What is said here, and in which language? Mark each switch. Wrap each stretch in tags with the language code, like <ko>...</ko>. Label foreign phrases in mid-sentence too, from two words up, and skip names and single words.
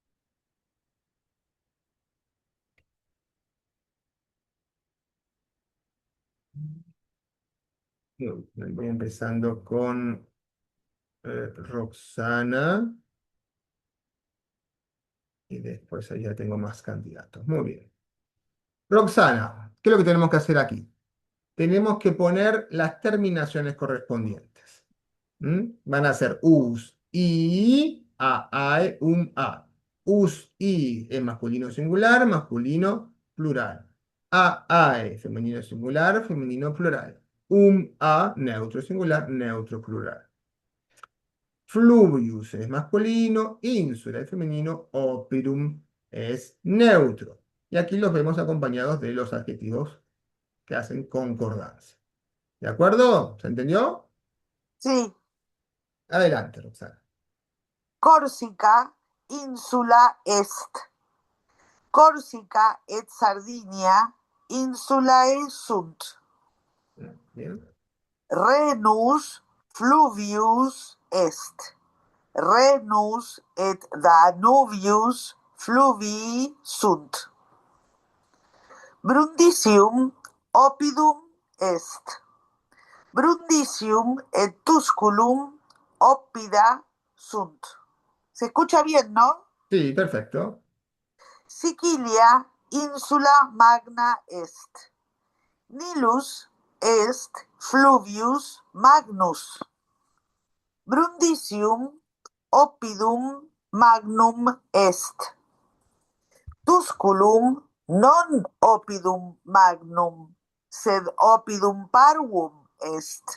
<es>Voy empezando con Roxana y después ahí ya tengo más candidatos. Muy bien. Roxana, ¿qué es lo que tenemos que hacer aquí? Tenemos que poner las terminaciones correspondientes. Van a ser us, i, a, ae, a. Us, i es masculino singular, masculino plural. A, ae, femenino singular, femenino plural. A, neutro singular, neutro plural. Fluvius es masculino, insula es femenino, operum es neutro. Y aquí los vemos acompañados de los adjetivos que hacen concordancia. ¿De acuerdo? ¿Se entendió? Sí, Adelante, Roxana.</es> <la>Corsica, insula est. Corsica et Sardinia, insulae sunt. Bien. Renus, fluvius est. Renus et Danubius fluvii sunt. Brundisium oppidum est. Brundisium et Tusculum oppida sunt.</la> <es>¿Se escucha bien, no? Sí, perfecto.</es> <la>Sicilia insula magna est. Nilus est fluvius magnus. Brundisium oppidum magnum est. Tusculum non oppidum magnum, sed oppidum parvum est.</la>